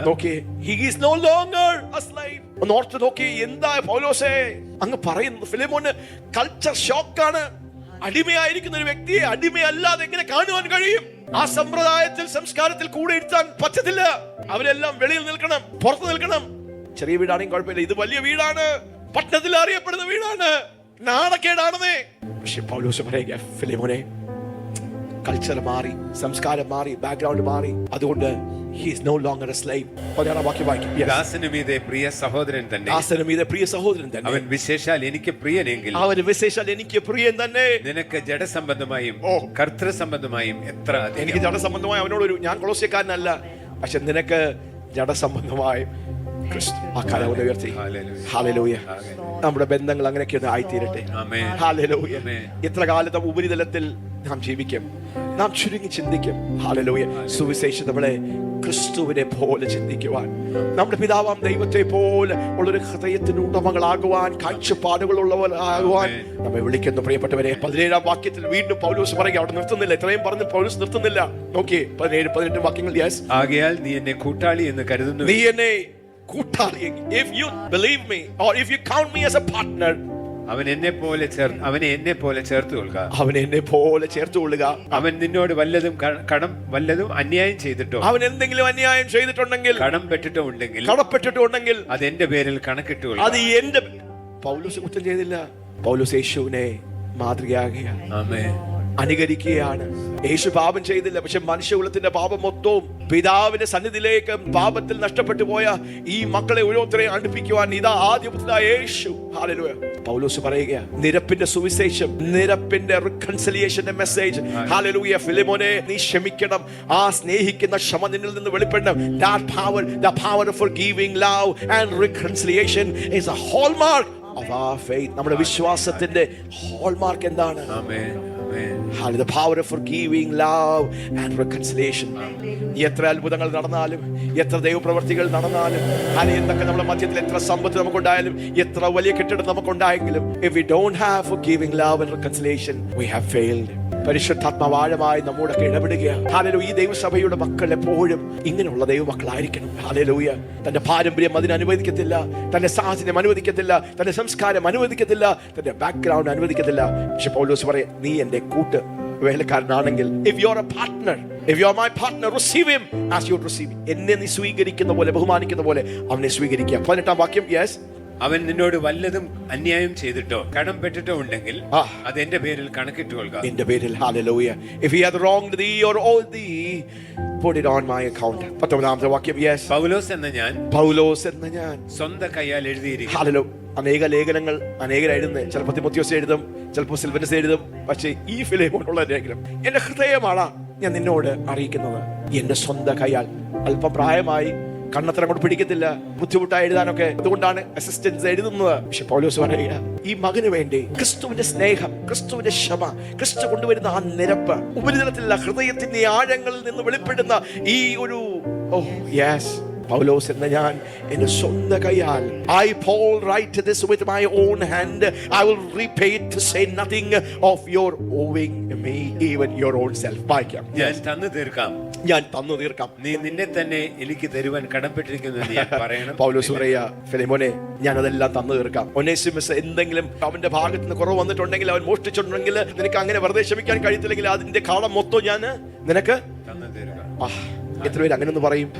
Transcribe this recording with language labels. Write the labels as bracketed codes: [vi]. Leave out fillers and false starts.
[ml] നോക്കിയേ, [en] he is no longer a slave. [ml] ഒന്ന് ഓർത്ത് നോക്കിയേ, എന്താ പൗലോസേ അങ്ങ് പറയുന്നത്? ഫിലിമോന് കൾച്ചർ ഷോക്കാണ്. അടിമയായിരിക്കുന്ന ഒരു വ്യക്തിയെ അടിമയല്ലാതെ എങ്ങനെ കാണുവാൻ കഴിയും? ആ സമ്പ്രദായത്തിൽ, സംസ്കാരത്തിൽ കൂടെ ഇരുത്താൻ പറ്റത്തില്ല. അവരെല്ലാം വെളിയിൽ നിൽക്കണം, പുറത്ത് നിൽക്കണം. ചെറിയ വീടാണെങ്കിൽ കുഴപ്പമില്ല, ഇത് വലിയ വീടാണ്, പട്ടണത്തിൽ അറിയപ്പെടുന്ന വീടാണ്, നാണക്കേടാണെന്നേ. പക്ഷെ പൗലോസ് പറയുക, ഫിലിമോനെ, കൾച്ചർ മാറി, സംസ്കാരം മാറി, ബാക്ക്ഗ്രൗണ്ട് മാറി. അതുകൊണ്ട് [en] he is no longer a slave. [ml] 16ാം വാക്യം വായിക്കും. ദാസനുമീതെ പ്രിയ സഹോദരൻ തന്നെ. ദാസനുമീതെ പ്രിയ സഹോദരൻ തന്നെ. അവൻ വിശേഷാൽ എനിക്ക് പ്രിയനെങ്കിൽ. അവൻ വിശേഷാൽ എനിക്ക് പ്രിയൻ തന്നെ. നിനക്ക് ജഡസംബന്ധമായും കർത്തൃസംബന്ധമായും എത്ര. എനിക്ക് ജഡസംബന്ധമായി അവനോടൊരു, ഞാൻ കൊളോസ്യക്കാരനല്ല, പക്ഷെ നിനക്ക് ജഡസംബന്ധമായും ക്രിസ്തു. ആ കാലം ഉയർത്തി. ഹല്ലേലൂയ. നമ്മുടെ ബന്ധങ്ങൾ അങ്ങനെയൊക്കെ ഒന്ന് ആയിത്തീരട്ടെ. ഹല്ലേലൂയ. എത്ര കാലത്ത് ഉപരിതലത്തിൽ നാം ജീവിക്കും, നാം ചുരുങ്ങി ചിന്തിക്കും. ഹല്ലേലൂയ. സുവിശേഷം നമ്മളെ ക്രിസ്തുവിനെ പോലെ ചിന്തിക്കുവാൻ, നമ്മുടെ പിതാവാം ദൈവത്തെ പോലെ ഉള്ളൊരു ഹൃദയത്തിന് ഉടമകളാകുവാൻ, കാഴ്ചപ്പാടുകളുള്ളവരാകുവാൻ നമ്മെ വിളിക്കുന്നു. പ്രിയപ്പെട്ടവരെ, 17ാം വാക്യത്തിൽ വീണ്ടും പൗലോസ് പറയുക, അവിടെ നിർത്തുന്നില്ല. ഇത്രയും പറഞ്ഞ് പൗലോസ് നിർത്തുന്നില്ല. നോക്കിയേ, 17, 18 വാക്യങ്ങൾ. യെസ്. ആകയാൽ നീ എന്നെ കൂട്ടാളി എന്ന് കരുതുന്നു. നീ എന്നെ കൂട്ടാളി, [en] if you believe me or if you count me as a partner, [ml] അവനെ എന്നെ പോലെ ചേർത്ത് കൊള്ളുക. അവൻ എന്നെ പോലെ ചേർത്ത് കൊള്ളുക. അവൻ നിന്നോട് വല്ലതും കടം വല്ലതും അന്യായം ചെയ്തിട്ടോ, അവൻ എന്തെങ്കിലും അന്യായം ചെയ്തിട്ടുണ്ടെങ്കിൽ, കടപ്പെട്ടിട്ടുണ്ടെങ്കിൽ അത് എന്റെ പേരിൽ കണക്കിട്ടു. അത് എന്റെ. പൗലോസ് കുറ്റം ചെയ്തില്ല. പൗലോസ് യേശുവിനെ മാതൃകയാകുകയാണ്, അനുകരിക്കുകയാണ്. യേശു പാപം ചെയ്തില്ല, പക്ഷെ മനുഷ്യകുലത്തിന്റെ പാപം മൊത്തവും പിതാവിന്റെ സന്നിധിയിലേക്ക് പാപത്തിൽ നഷ്ടപ്പെട്ടു പോയ ഈ മക്കളെ ഓരോരുത്തരെയും അടുപ്പിക്കുവാൻ ഇതാ ആദ്യപുത്രനായ യേശു. ഹല്ലേലൂയ. പൗലോസ് പറയുക, നിരപ്പിന്റെ സുവിശേഷം, നിരപ്പിന്റെ റിക്കൺസിലിയേഷന്റെ മെസ്സേജ്. ഹല്ലേലൂയ. ഫിലിമോനെ, നീ ക്ഷമിക്കണം. ആ സ്നേഹിക്കുന്ന ക്ഷമ നിന്നിൽ നിന്ന് വെളിപ്പെടണം. [en] That power, the power of forgiving, love and reconciliation is a hallmark of our faith. [ml] നമ്മുടെ വിശ്വാസത്തിന്റെ ഹോൾമാർക്ക് എന്താണ്? [en] The power of forgiving, love and reconciliation. [ml] എത്ര അത്ഭുതങ്ങൾ നടന്നാലും, എത്ര ദൈവപ്രവർത്തികൾ നടന്നാലും, എന്തൊക്കെ നമ്മുടെ മധ്യത്തിൽ എത്ര സമ്പത്ത് നമുക്കുണ്ടായാലും, എത്ര വലിയ കെട്ടിടം നമുക്കുണ്ടായെങ്കിലും, [en] if we don't have forgiving, love and reconciliation, we have failed. [ml] പരിശുദ്ധാത്മാവാഴമായി നമ്മോടൊക്കെ ഇടപെടുകയാണ്. Hallelujah. ഈ ദൈവസഭയുടെ മക്കൾ എപ്പോഴും ഇങ്ങനെയുള്ള ദൈവമക്കളായിരിക്കണം. ഹല്ലേലൂയ. തന്റെ പാരമ്പര്യം അതിന് അനുവദിക്കത്തില്ല, തന്റെ സാഹചര്യം അനുവദിക്കത്തില്ല, തന്റെ സംസ്കാരം അനുവദിക്കത്തില്ല, തന്റെ ബാക്ക്ഗ്രൗണ്ട് അനുവദിക്കത്തില്ല. പക്ഷെ പൗലോസ് പറയും, നീ എന്റെ കൂട്ട് വേലക്കാരനാണെങ്കിൽ, [en] if you are a partner, if you are my partner, receive him as you receive me. [ml] എന്നെ നീ സ്വീകരിക്കുന്ന പോലെ, ബഹുമാനിക്കുന്ന പോലെ അവനെ സ്വീകരിക്കുക. 18ാം വാക്യം. യെസ്. അവൻ നിന്നോട് വല്ലതും അന്യായം ചെയ്തിട്ടോ കടം പെട്ടിട്ടോ ഉണ്ടെങ്കിൽ അത് എന്റെ പേരിൽ കണക്കിട്ടു കൊള്ളുക. എന്റെ പേരിൽ. Hallelujah. [en] If he hath wronged thee or owed thee, put it on my account. [ml] 19ാമത്തെ വാക്യം. യെസ്. പൗലോസ് എന്ന ഞാൻ സ്വന്തം കൈയാൽ എഴുതിയിരിക്കുന്നു. ഹല്ലേലൂയ. അനേക ലേഖനങ്ങൾ അനേകരെഴുതുന്നത്, ചിലപ്പോൾ തിമോത്തിയോസ് എഴുതും, ചിലപ്പോൾ സിൽവനസ് എഴുതും. പക്ഷേ ഈ ഫിലിമോനുള്ള ലേഖനം എന്റെ ഹൃദയമാണ് ഞാൻ നിന്നോട് അറിയിക്കുന്നത്. എന്റെ സ്വന്തം കൈയാൽ. അല്പം പ്രായമായി, കണ്ണത്തരം കൊണ്ട് പിടിക്കത്തില്ല, ബുദ്ധിമുട്ടായി എഴുതാനൊക്കെ, അതുകൊണ്ടാണ് അസിസ്റ്റൻസ് എഴുതുന്നത്. പക്ഷെ പൗലോസ് പറയുക, ഈ മകന് വേണ്ടി ക്രിസ്തുവിന്റെ സ്നേഹം, ക്രിസ്തുവിന്റെ ക്ഷമ, ക്രിസ്തു കൊണ്ടുവരുന്ന ആ നിരപ്പ്, ഉപരിതലത്തിലുള്ള ഹൃദയത്തിന്റെ ആഴങ്ങളിൽ നിന്ന് വെളിപ്പെടുന്ന ഈ ഒരു യെസ്. പൗലോസ് എന്ന ഞാൻ എന്റെ സ്വന്തം കൈയാൽ, [en] I Paul write this with my own hand, I will repay it, to say nothing of your owing me even your own self. [ml] വായിക്കാം. ഞാൻ തന്നു തീർക്കാം. നീ നിന്നെ തന്നെ എനിക്ക് തരുവാൻ കടപ്പെട്ടിരിക്കുന്നു ഞാൻ പറയണം. പൗലോസ് പറയാ, ഫിലിമോനെ, ഞാൻ അതെല്ലാം തന്നു തീർക്കാം. ഒനേസിമസ് എന്തെങ്കിലും അവന്റെ ഭാഗത്ത് നിന്ന് കുറവ് വന്നിട്ടുണ്ടെങ്കിൽ, അവൻ മോഷ്ടിച്ചിട്ടുണ്ടെങ്കിൽ, നിനക്ക് അങ്ങനെ വെറുതെ ക്ഷമിക്കാൻ കഴിയത്തില്ലെങ്കിൽ അതിന്റെ കാളം മൊത്തം ഞാൻ നിനക്ക് തന്നു തീർക്കാം. എത്ര പേര് അങ്ങനെ ഒന്ന് പറയും?